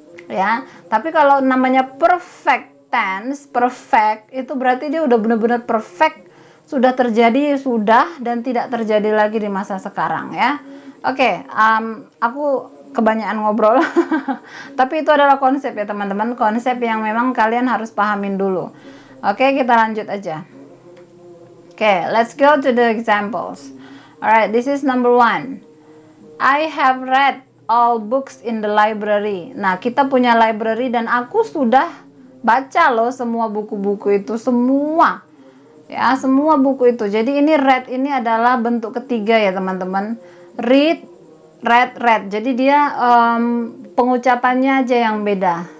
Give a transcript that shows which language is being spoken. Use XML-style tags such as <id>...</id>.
<id>Ya, tapi kalau namanya perfect tense, perfect itu berarti dia udah benar-benar perfect, sudah terjadi, sudah, dan tidak terjadi lagi di masa sekarang ya. Oke, aku kebanyakan ngobrol. Tapi itu adalah konsep ya teman-teman, konsep yang memang kalian harus pahamin dulu. Oke, kita lanjut aja.</id> <en>Oke, let's go to the examples. Alright, this is number 1. I have read all books in the library.</en> <id>Nah, kita punya library dan aku sudah baca loh semua buku-buku itu, semua. Ya, semua buku itu. Jadi ini read ini adalah bentuk ketiga ya teman-teman. Read, read. Jadi dia pengucapannya aja yang beda.</id>